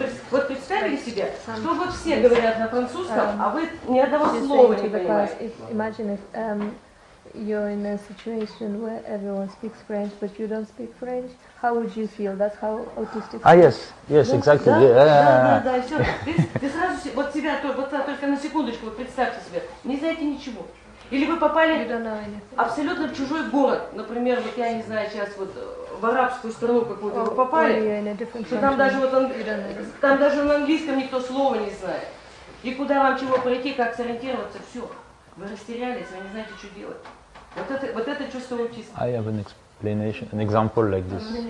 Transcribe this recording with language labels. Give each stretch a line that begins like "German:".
Russian: Вот представили себе, что вот все говорят на французском, а вы ни одного слова не понимаете.
English: Imagine if you're in a situation where everyone speaks French, but you don't speak French. How would you feel? That's how autistic. Yes, exactly.
Russian: Да, все. Ты сразу вот себя только на секундочку представьте себе, не знаете ничего. Или вы попали абсолютно в чужой город, например, вот я не знаю, сейчас вот в арабскую страну какую-то вы попали, что там даже на английском никто слова не знает. И куда вам чего пройти, как сориентироваться, все. Вы растерялись, вы не знаете, что делать. Вот это чувство аутизма.
English: I have an example like this.